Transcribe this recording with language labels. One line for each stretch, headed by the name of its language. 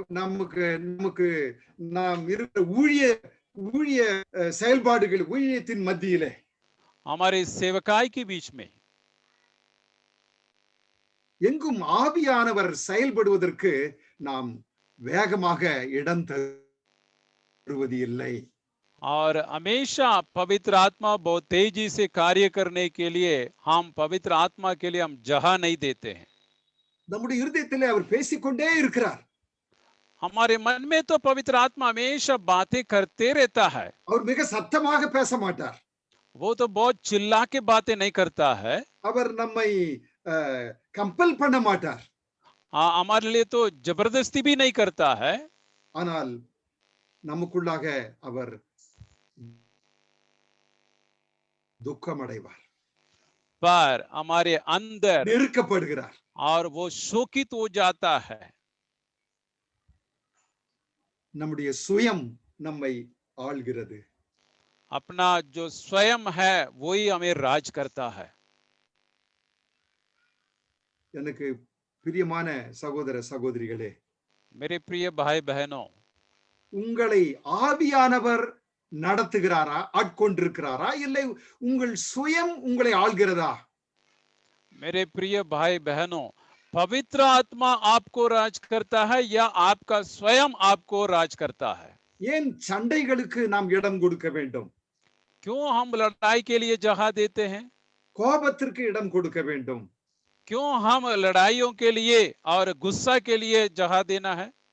Tamil: நமக்கு நாம் இருக்கிற ஊழிய செயல்பாடுகள், ஊழியத்தின் மத்தியிலே,
Hindi: हमारे सेवकाई के बीच में,
Tamil: எங்கும் ஆவியானவர் செயல்படுவதற்கு நாம் வேகமாக இடம் தருவது இல்லை.
Hindi: और हमेशा पवित्र आत्मा बहुत तेजी से कार्य करने के लिए हम पवित्र आत्मा के लिए हम जगह नहीं देते हैं।
Tamil: நம்முடைய இருதயத்திலே அவர் பேசிக்கொண்டே இருக்கிறார்.
Hindi: हमारे मन में तो पवित्र आत्मा हमेशा बातें करते रहता है।
Tamil: அவர் மிக சத்தமாக பேச மாட்டார்.
Hindi: वो तो बहुत चिल्ला के बातें नहीं करता है।
Tamil: அவர் நம்மை கம்பல் பண்ண மாட்டார்.
Hindi: हमारे लिए तो जबरदस्ती भी नहीं करता है।
Tamil: ஆனால் நமக்குள்ளாக அவர் துக்கம் அடைவார்,
Hindi: पर हमारे अंदर
Tamil: நெருக்கப்படுகிறார்,
Hindi: और वो शोकित हो जाता है।
Tamil: நம்முடைய சுயம் நம்மை ஆள்கிறது.
Hindi: अपना जो स्वयं है वही हमें राज करता है।
Tamil: எனக்கு பிரியமான சகோதர சகோதரிகளே,
Hindi: मेरे प्रिय भाई बहनों,
Tamil: உங்களை ஆவியானவர் நடத்துகிறாரா, ஆட்கொண்டிருக்கிறாரா, இல்லை உங்கள் சுயம் உங்களை ஆள்கிறதா?
Hindi: मेरे प्रिय भाई बहनों, पवित्र आत्मा आपको राज करता है या आपका स्वयं आपको राज करता है?
Tamil: ஏன் சண்டைகளுக்கு நாம் இடம் கொடுக்க வேண்டும்?
Hindi: क्यों हम लड़ाई के लिए जगह देते हैं?
Tamil: கோபத்திற்கு இடம் கொடுக்க வேண்டும்?
Hindi: क्यों हम लड़ाइयों के लिए और गुस्सा के लिए जगह देना है?